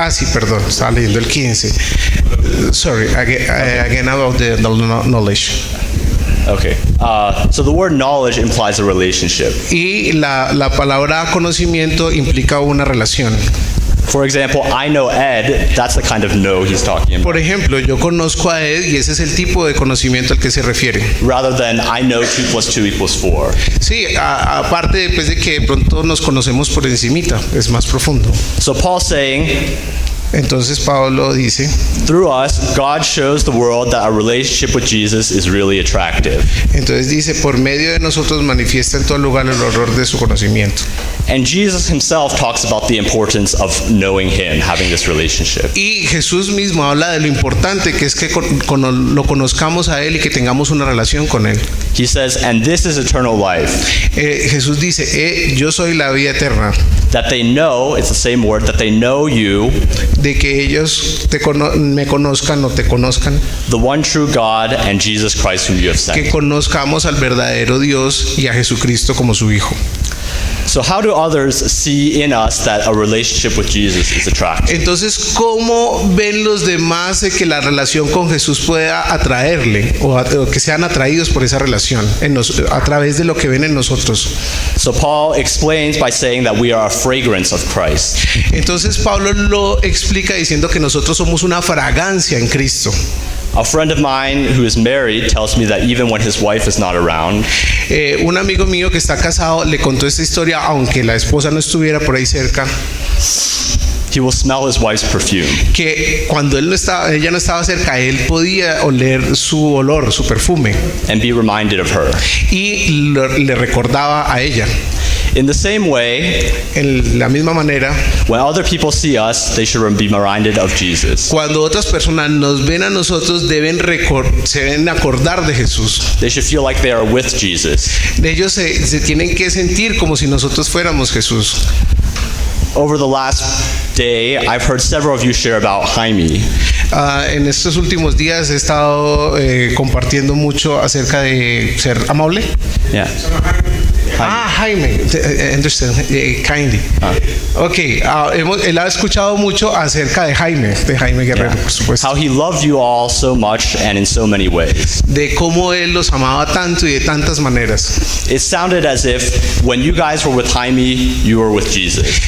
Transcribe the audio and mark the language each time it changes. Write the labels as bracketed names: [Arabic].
[Spanish] Sí, perdón, estaba leyendo el 15. [English] Sorry, again about the knowledge. Okay. So the word knowledge implies a relationship. [Spanish] Y la palabra conocimiento implica una relación. [English] For example, I know Ed, that's the kind of know he's talking about. [Spanish] Por ejemplo, yo conozco a Ed y ese es el tipo de conocimiento al que se refiere. [English] Rather than I know 2 + 2 = 4. [Spanish] Sí, aparte pues, de que de pronto nos conocemos por encimita, es más profundo. [English] So Paul's saying, [Spanish] Entonces Pablo dice, [English] through us, God shows the world that our relationship with Jesus is really attractive. [Spanish] entonces dice, por medio de nosotros manifiesta en todo lugar el horror de su conocimiento. [English] And Jesus himself talks about the importance of knowing him, having this relationship. [Spanish] Y Jesús mismo habla de lo importante que es que lo conozcamos a Él y que tengamos una relación con Él. [English] He says, and this is eternal life, [Spanish] Jesús dice, yo soy la vida eterna, [English] that they know, it's the same word, that they know you, [Spanish] de que ellos me conozcan o te conozcan, [English] the one true God, and Jesus Christ whom you have [Spanish] que [English] sent. [Spanish] conozcamos al verdadero Dios y a Jesucristo como su Hijo. [English] So how do others see in us that a relationship with Jesus is attractive? [Spanish] Entonces, ¿cómo ven los demás que la relación con Jesús pueda atraerle o que sean atraídos por esa relación a través de lo que ven en nosotros? [English] So Paul explains by saying that we are a fragrance of Christ. [Spanish] Entonces Pablo lo explica diciendo que nosotros somos una fragancia en Cristo. [English] A friend of mine who is married tells me that even when his wife is not around, [Spanish] Un amigo mío que está casado le contó esta historia aunque la esposa no estuviera por ahí cerca, [English] he will smell his wife's perfume. [Spanish] que cuando ella no estaba cerca, él podía oler su olor, su perfume, [English] And be reminded of her. [Spanish] y le recordaba a ella. [English] In the same way, [Spanish] En la misma manera, [English] when other people see us, they should be reminded of Jesus. [Spanish] cuando otras personas nos ven a nosotros, se deben acordar de Jesús. [English] They should feel like they are with Jesus. [Spanish] Ellos se tienen que sentir como si nosotros fuéramos Jesús. [English] Over the last day, I've heard several of you share about Jaime. [Spanish] En estos últimos días he estado compartiendo mucho acerca de ser amable. [English] Yeah. Jaime, understand, kindly. [Spanish] Ok, él ha escuchado mucho acerca de Jaime Guerrero, por supuesto. [English] How he loved you all so much and in so many ways. [Spanish] De cómo él los amaba tanto y de tantas maneras. [English] It sounded as if when you guys were with Jaime, you were with Jesus.